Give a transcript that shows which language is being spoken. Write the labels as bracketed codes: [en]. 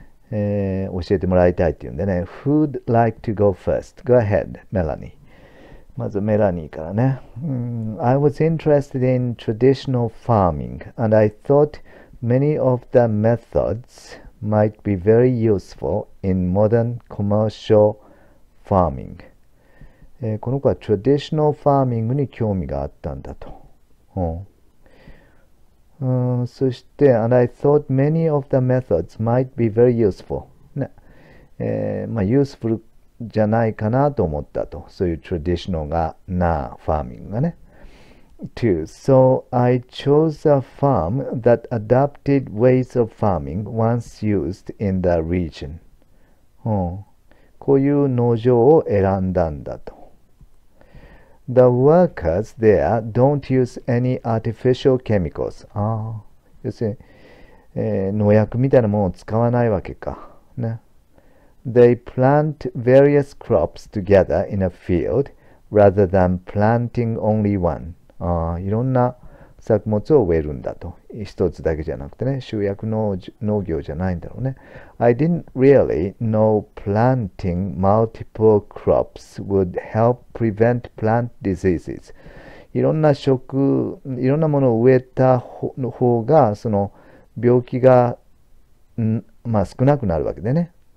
[ja] 教えてもらいたいっていうんでね。 [en] Who'd like to go first? Go ahead, Melanie. [ja] まずメラニーからね。 [en] I was interested in traditional farming, and I thought many of the methods might be very useful in modern commercial farming. [ja] この子は traditional farming に興味があったんだと。そして、 [en] and I thought many of the methods might be very useful. [ja] ね。 useful じゃないかなと思ったと。そういう traditional なファーミングがね。 2. [en] So I chose a farm that adapted ways of farming once used in the region. [ja] こういう農場を選んだんだと。 [en] The workers there don't use any artificial chemicals. [ja] 要するに、農薬みたいなものを使わないわけか。ね。 [en] They plant various crops together in a field rather than planting only one. [ja] いろんな作物を植えるんだと。一つだけじゃなくてね、集約農業じゃないんだろうね。 [en] I didn't really know planting multiple crops would help prevent plant diseases. [ja] いろんなものを植えた方が、その病気が、まあ少なくなるわけでね。